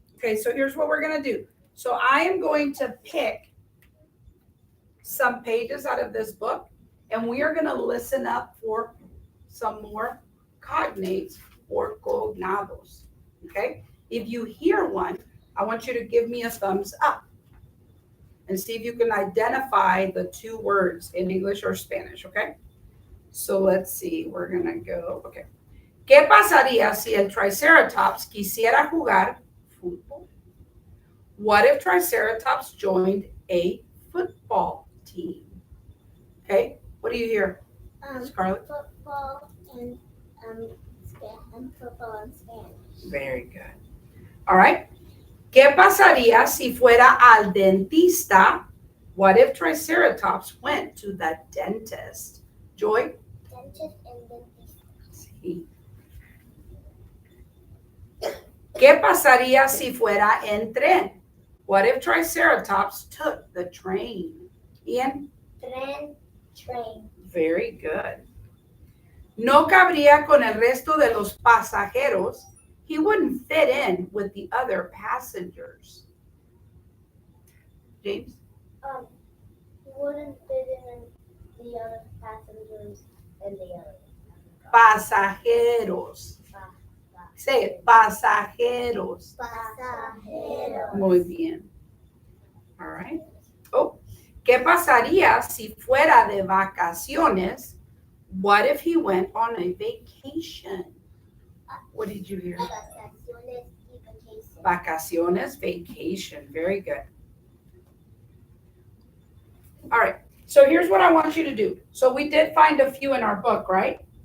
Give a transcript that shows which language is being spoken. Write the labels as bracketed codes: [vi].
[en] Okay, so here's what we're going to do. So I am going to pick some pages out of this book, and we are going to listen up for some more cognates or cognados. Okay? If you hear one, I want you to give me a thumbs up and see if you can identify the two words in English or Spanish. Okay? So let's see. We're going to go. Okay. [es] ¿Qué pasaría si el Triceratops quisiera jugar fútbol? [en] What if Triceratops joined a football team? Okay, what do you hear, Scarlett? Football and football and Spanish. Very good. All right. [es] ¿Qué pasaría si fuera al dentista? [en] What if Triceratops went to the dentist? Joy? Dentist and dentist. [es] Sí. ¿Qué pasaría si fuera en tren? [en] What if Triceratops took the train? Ian? Train. Very good. [es] No cabría con el resto de los pasajeros. [en] He wouldn't fit in with the other passengers. James? He wouldn't fit in the other passengers and the other. [es] Pasajeros. [en] Say it. [es] Pasajeros. Pasajeros. Muy bien. [en] All right. [es] Oh, ¿qué pasaría si fuera de vacaciones? [en] What if he went on a vacation? What did you hear? [es] Vacaciones y vacation. [en] Vacaciones, vacation. Very good. All right. So here's what I want you to do. So we did find a few in our book, right?